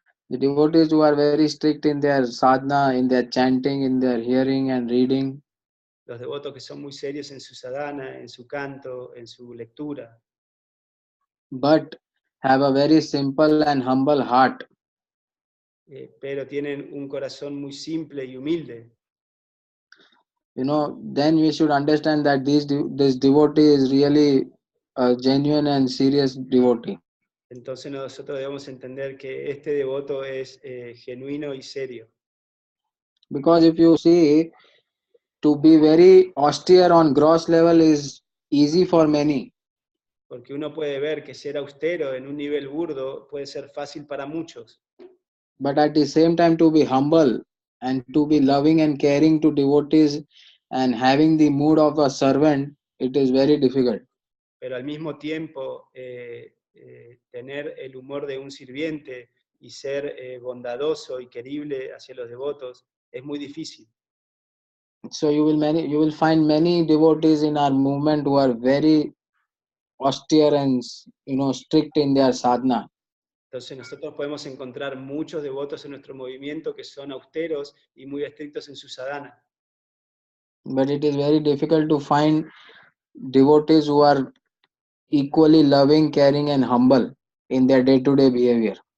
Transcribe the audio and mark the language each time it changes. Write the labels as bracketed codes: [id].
[en] The devotees who are very strict in their sadhana, in their chanting, in their hearing and reading. [es] Los devotos que son muy serios en su sadhana, en su canto, en su lectura. [en] But have a very simple and humble heart. [es] Pero tienen un corazón muy simple y humilde. [en] Then we should understand that this devotee is really a genuine and serious devotee. [es] Entonces nosotros debemos entender que este devoto es genuino y serio. [en] Because if you see, to be very austere on gross level is easy for many. [es] Porque uno puede ver que ser austero en un nivel burdo puede ser fácil para muchos. [en] But at the same time, to be humble and to be loving and caring to devotees and having the mood of a servant, it is very difficult. [es] Pero al mismo tiempo, tener el humor de un sirviente y ser bondadoso y querible hacia los devotos es muy difícil. [en] So you will find many devotees in our movement who are very austere and strict in their sadhana. [es] Entonces nosotros podemos encontrar muchos devotos en nuestro movimiento que son austeros y muy estrictos en su sadhana. [en] But it is very difficult to find devotees who are equally loving, caring and humble in their day-to-day behavior.